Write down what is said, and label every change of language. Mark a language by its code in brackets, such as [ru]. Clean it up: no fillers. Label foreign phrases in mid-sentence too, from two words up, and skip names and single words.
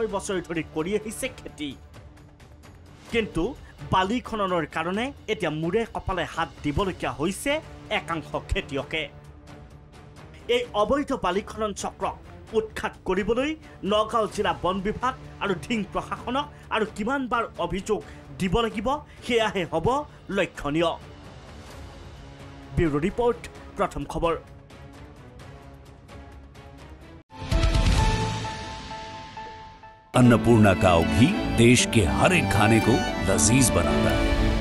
[as] বছৰ ধৰি কৰি আহিছে খেতি কিন্তু বালি খননৰ কাৰণে এতিয়া মূৰে কপালে হাত দিবলগীয়া হৈছে একাংশ খেতিয়কে এই অবৈধ বালি খনন চক্ৰক উৎখাত কৰিবলৈ নগাঁও জিলা বন বিভাগ আৰু ঢিং প্ৰশাসনক আৰু কিমানবাৰ অভিযোগ দিব লাগিব সেয়াহে হ'ব লক্ষণীয় [en] bureau report [hi] प्रथम खबर अन्नपूर्णा काव घी देश के हर एक खाने को लजीज बनाता है।